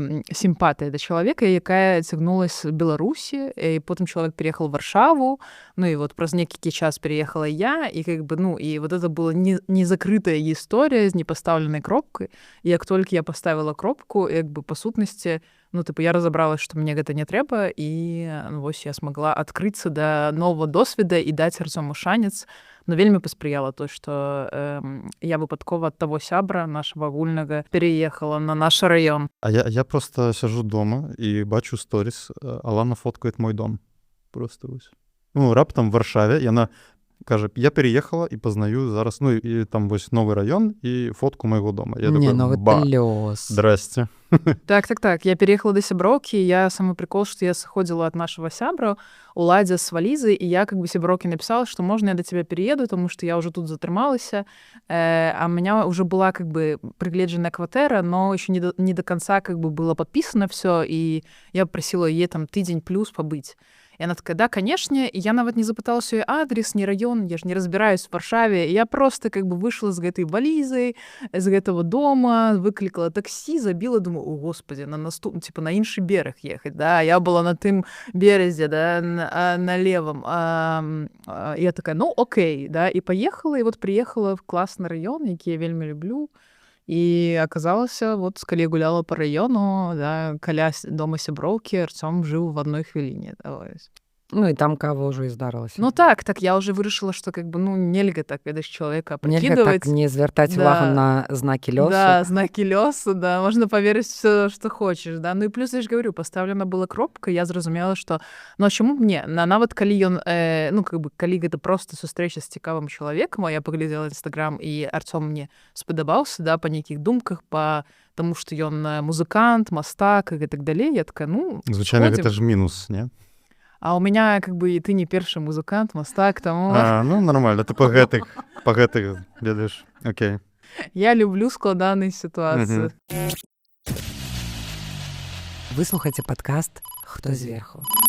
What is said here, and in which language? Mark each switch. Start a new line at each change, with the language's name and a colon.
Belarusian: сімпатыя да чалавека, якая цягнулася з Беларусі, і потым чалавек переехал в Варшаву, ну і вот праз некалькі час переехала я, і как бы, ну, і вот это была незакрытая гісторыя з непастаўленай кропкай, і як толькі я поставила кропку, як бы па сутнасці, ну, типу, я разобралась, што мне гэта не трэба, і ну, вось я смогла адкрыцца да нового досведа і даць Артёму шанец. Но вельмі паспрыяла то, што я выпадкова ад таго сябра нашага агульнага переехала на наш раён. А я просто сяжу дома і бачу сторіс, Алана фоткает мой дом. Просто вось. Ну, раптам в Варшаве, яна Кажа, я переехала і пазнаю зараз, ну, і там вось новы раён і фотку майго дома. Я Не, такой, ну ба, гэта лёс.
Russian: здрасце.
Belarusian: Так.
Russian: Я переехала до сяброўкі, я самы прикол, что я сходила от нашего сябра, уладзя с валізай, і я как бы сяброўкі написала, что можно я до тебя перееду, потому что я уже тут затрымалася, а у меня уже была как бы пригледженная кватэра, но еще не до конца как бы было подписано все, и я просила ей там тыдзень плюс побыть. И она такая, да, конечно. И я нават не запыталась ее адрес, ни район, я же не разбираюсь в Варшаве. И я просто как бы вышла с гэтай валізай, з гэтага дома, выкликала такси, забила, думаю, о, господи, типа на іншы берег ехать, да. Я была на тым березе, да, на левом. Я такая, ну, окей, да. И поехала, и вот приехала в классный район, які я вельмі люблю.
Belarusian: І аказалася, вот калі гуляла по району, да, каля дома сяброўкі, Артём жыў в одной хвіліне. Ну і там кава ўжо і здарылася. Ну так, я уже вырашыла, что как бы, ну, нельга так, ведаеш, чалавека Нельга прыкідваць. так не звяртаць увагу на знакі лёсу.
Russian: Да, знаки лёсу, да, можно поверить все, что хочешь, да. Ну и плюс, я же говорю, поставлена была кропка, я зразумела, что, ну, а чему мне?
Belarusian: Нават калі ён, ну, как бы, калі гэта просто сустрэча з цікавым чалавекам, а я паглядзела Інстаграм, і Артём мне спадабаўся, да, па нейкіх думках, па тому, што ён музыкант, мастак і так далей, я такая, ну, Звычайна, сходзім. гэта ж мінус, не?
Russian: А у меня как бы и ты не першы музыкант, мастак, тому...
Belarusian: Ну, нормально, ты па гэтых, ведаеш, окей. Я люблю складаныя сітуацыі. Вы слухаеце падкаст «Хто зверху».